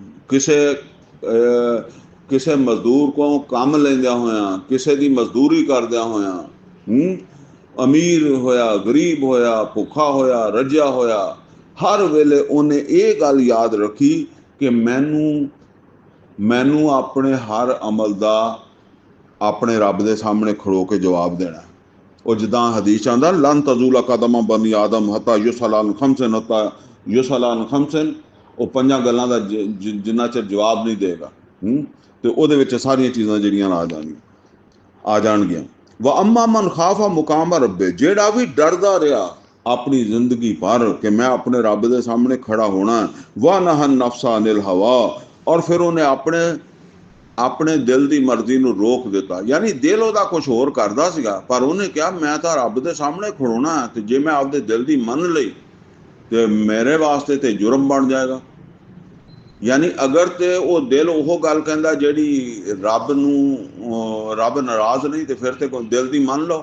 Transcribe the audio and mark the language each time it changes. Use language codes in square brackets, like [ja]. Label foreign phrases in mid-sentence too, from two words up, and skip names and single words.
[pa] ਕਿਸੇ ਮਜ਼ਦੂਰ ਕੋਲੋਂ ਕੰਮ ਲੈਂਦਿਆਂ ਹੋਇਆਂ, ਕਿਸੇ ਦੀ ਮਜ਼ਦੂਰੀ ਕਰਦਿਆਂ ਹੋਇਆਂ, ਅਮੀਰ ਹੋਇਆ, ਗਰੀਬ ਹੋਇਆ, ਭੁੱਖਾ ਹੋਇਆ, ਰੱਜਿਆ ਹੋਇਆ, ਹਰ ਵੇਲੇ ਉਹਨੇ ਇਹ ਗੱਲ ਯਾਦ ਰੱਖੀ ਕਿ ਮੈਨੂੰ ਆਪਣੇ ਹਰ ਅਮਲ ਦਾ ਆਪਣੇ ਰੱਬ ਦੇ ਸਾਹਮਣੇ ਖੜੋ ਕੇ ਜਵਾਬ ਦੇਣਾ। ਉਹ ਜਿੱਦਾਂ ਹਦੀਸ ਆਉਂਦਾ [ar] لن تزول قدم بني آدم حتى يسأل خمسا حتى يسأل خمسا, [pa] ਉਹ 5 ਗੱਲਾਂ ਦਾ ਜਿੰਨਾ ਚਿਰ ਜਵਾਬ ਨਹੀਂ ਦੇਗਾ ਤੇ ਉਹਦੇ ਵਿੱਚ ਸਾਰੀਆਂ ਚੀਜ਼ਾਂ ਜਿਹੜੀਆਂ ਆ ਜਾਣਗੀਆਂ। [ar] وأما من خاف مقام ربه, [pa] ਜਿਹੜਾ ਵੀ ਡਰਦਾ ਰਿਹਾ ਆਪਣੀ ਜ਼ਿੰਦਗੀ ਭਰ ਕਿ ਮੈਂ ਆਪਣੇ ਰੱਬ ਦੇ ਸਾਹਮਣੇ ਖੜਾ ਹੋਣਾ। [ar] ونهى النفس عن الهوى, [hi] और फिर [pa] ਉਹਨੇ ਆਪਣੇ ਦਿਲ ਦੀ ਮਰਜ਼ੀ ਨੂੰ ਰੋਕ ਦਿੱਤਾ। ਯਾਨੀ ਦਿਲ ਉਹਦਾ ਕੁਝ ਹੋਰ ਕਰਦਾ ਸੀਗਾ, ਪਰ ਉਹਨੇ ਕਿਹਾ ਮੈਂ ਤਾਂ ਰੱਬ ਦੇ ਸਾਹਮਣੇ ਖੜੋਣਾ, ਤੇ ਜੇ ਮੈਂ ਆਪਦੇ ਦਿਲ ਦੀ ਮੰਨ ਲਈ ਤੇ ਮੇਰੇ ਵਾਸਤੇ ਤੇ ਜੁਰਮ ਬਣ ਜਾਏਗਾ। ਯਾਨੀ ਅਗਰ ਤੇ ਉਹ ਦਿਲ ਉਹ ਗੱਲ ਕਹਿੰਦਾ ਜਿਹੜੀ ਰੱਬ ਨਾਰਾਜ਼ ਨਹੀਂ, ਤੇ ਫਿਰ ਤੇ ਕੋਈ ਦਿਲ ਦੀ ਮੰਨ ਲਓ।